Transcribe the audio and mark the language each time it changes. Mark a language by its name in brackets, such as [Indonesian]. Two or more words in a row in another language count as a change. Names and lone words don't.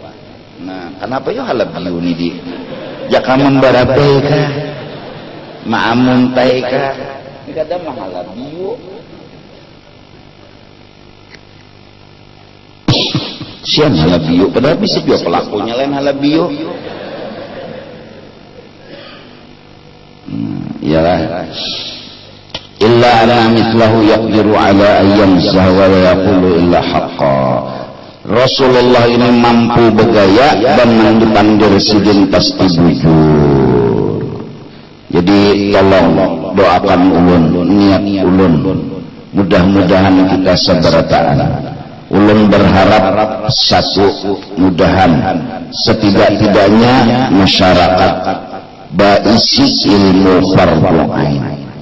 [Banjar] Nah, kenapa yo halabiu ni di? Jaka membarabai kah, maamuntai kah, ini kada mahalabiu. Sian halabiu, padahal bisa juga pelakunya lain halabiu. Iyalah. [Arabic] إلا أن مثله يقدر على أيامزه ولا يقول إلا حقا. [Banjar] Rasulullah ini mampu bergaya dan dipandir sidin pasti bujur. Jadi tolong doakan ulun, niat ulun. Mudah-mudahan kita seberataan. Ulun berharap satu mudahan setidak-tidaknya masyarakat baisi ilmu fardhu ain.